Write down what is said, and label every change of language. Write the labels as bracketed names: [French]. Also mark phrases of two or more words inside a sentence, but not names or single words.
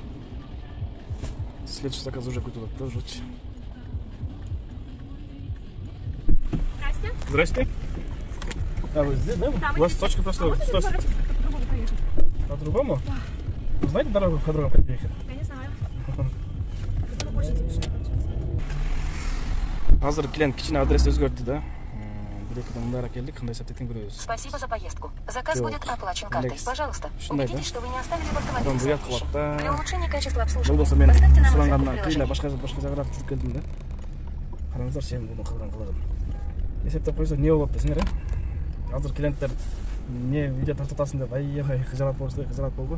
[Russian] Следующий заказ уже куда-то тоже. Здрасте. Здрасте. А вы здесь, да? Да, у вас точка просто... По-другому? Да. Вы знаете дорогу, по которой как ехать? Я не знаю. Которую очень спешно. [Kyrgyz] Азыр клиент кичине адрес өзгөрттү да. Бир-эки мындайраак келдик, кандай эсептейтин көрөбүз. [Russian] Спасибо за поездку. Заказ будет оплачен картой. Лекс. Пожалуйста, [Kyrgyz] Ушундай да? [Russian] убедитесь, что вы не оставили в автомобиле [Kyrgyz] Адам [Russian] свои [Kyrgyz] буят [Russian] вещи. [Kyrgyz] кылат да. [Russian] Для улучшения качества [Kyrgyz] Болбосо [Russian] обслуживания [Kyrgyz] мен [Russian] поставьте нам оценку в [Kyrgyz] сурангандан кийин [Russian] приложении. [Kyrgyz] башка жагыраак жүрүп келдим да. Караңыздар, сен муну кылган. Эсептеп койсо эмне болот десеңер, азыр клиенттер эмне видео тартып атасың деп аябай кыжалат болду.